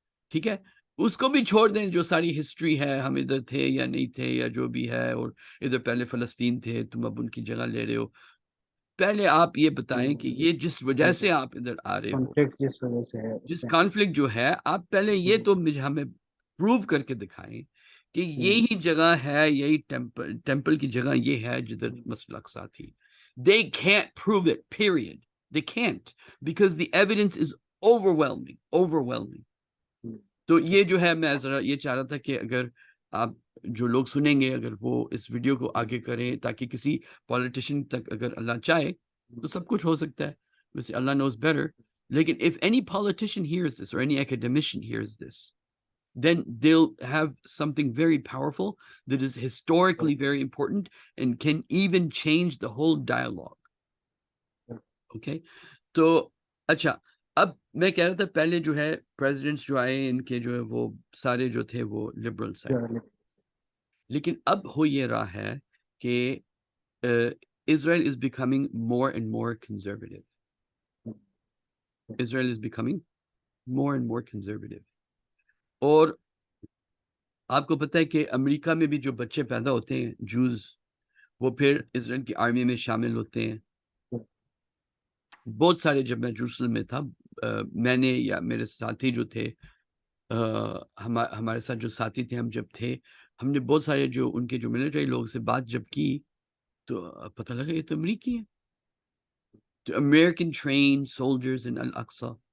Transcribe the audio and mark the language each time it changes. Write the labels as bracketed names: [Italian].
[Urdu] ٹھیک ہے، اس کو بھی چھوڑ دیں جو ساری ہسٹری ہے، ہم ادھر تھے یا نہیں تھے یا جو بھی ہے، اور ادھر پہلے فلسطین تھے، تم اب ان کی جگہ لے رہے ہو. پہلے آپ یہ بتائیں کہ یہ جس وجہ سے آپ ادھر آ رہے ہو، جس وجہ سے ہے، جس کانفلکٹ جو ہے، آپ پہلے یہ تو ہمیں پروو کر کے دکھائیں کہ یہی جگہ ہے، یہی ٹیمپل کی جگہ یہ ہے جدھر مسجد الاقصی تھی. [English] They can't prove it, period. They can't, because the evidence is overwhelming. [Urdu] تو یہ جو ہے میں ذرا یہ چاہ رہا تھا کہ اگر آپ جو لوگ سنیں گے، اگر وہ اس ویڈیو کو آگے کریں تاکہ کسی پولیٹیشین تک اگر اللہ چاہے تو سب کچھ ہو سکتا ہے، ویسے اللہ [English] knows better. لیکن if any politician hears this or any academician hears this, then they'll have something very powerful that is historically very important and can even change the whole dialogue. Okay? [Urdu] تو اچھا، اب میں کہہ رہا تھا پہلے جو ہے پریزیڈنٹس جو آئے ان کے جو ہے وہ سارے جو تھے وہ لبرل سائڈ، لیکن اب ہو یہ رہا ہے کہ [English] Israel is becoming more and more conservative. Israel is becoming more and more conservative. [Urdu] اور آپ کو پتہ ہے کہ امریکہ میں بھی جو بچے پیدا ہوتے ہیں جوز، وہ پھر اسرائیل کی آرمی میں شامل ہوتے ہیں. بہت سارے، جب میں جروسلم میں تھا، میں نے یا میرے ساتھی جو تھے، ہمارے ساتھ جو ساتھی تھے، ہم جب تھے، ہم نے بہت سارے جو ان کے جو ملٹری لوگ سے بات جب کی تو پتہ لگا یہ تو امریکی ہیں، تو [English] American train soldiers in [Urdu] الاقصی.